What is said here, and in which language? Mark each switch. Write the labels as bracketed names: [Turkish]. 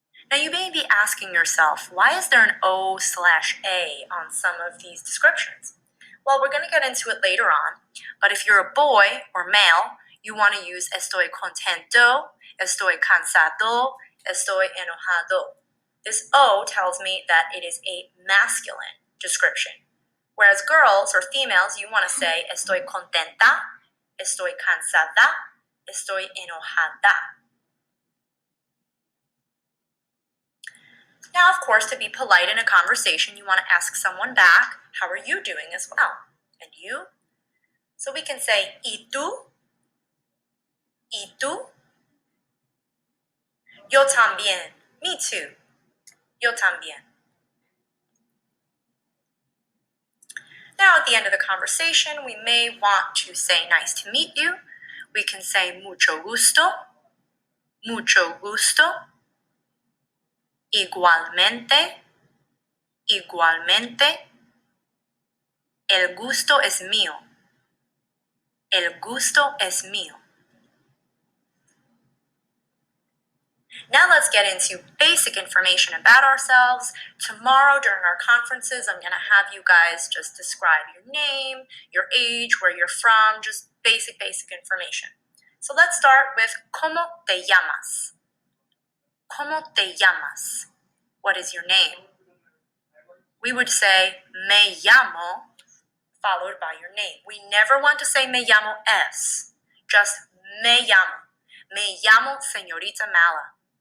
[English] Now you may be asking yourself, why is there an O/A on some of these descriptions? Well, we're going to get into it later on, but if you're a boy or male, you want to use [Spanish] estoy contento, estoy cansado, estoy enojado. [English] This O tells me that it is a masculine description. Whereas girls or females, you want to say [Spanish] estoy contenta, estoy cansada, estoy enojada. [English] Now, of course, to be polite in a conversation, you want to ask someone back, how are you doing as well? And you? So we can say, [Spanish] ¿y tú? ¿Y tú? Yo también. [English] Me too. [Spanish] Yo también. [English] Now, at the end of the conversation, we may want to say, nice to meet you. We can say, [Spanish] mucho gusto. Mucho gusto. Igualmente. Igualmente. El gusto es mío. El gusto es mío. [English] Now let's get into basic information about ourselves. Tomorrow during our conferences, I'm going to have you guys just describe your name, your age, where you're from, just basic information. So let's start with [Spanish] ¿Cómo te llamas? ¿Cómo te llamas? [English] What is your name? We would say [Spanish] me llamo [English] followed by your name. We never want to say [Spanish] me llamo es, [English] just [Spanish] me llamo. Me llamo señorita Mala.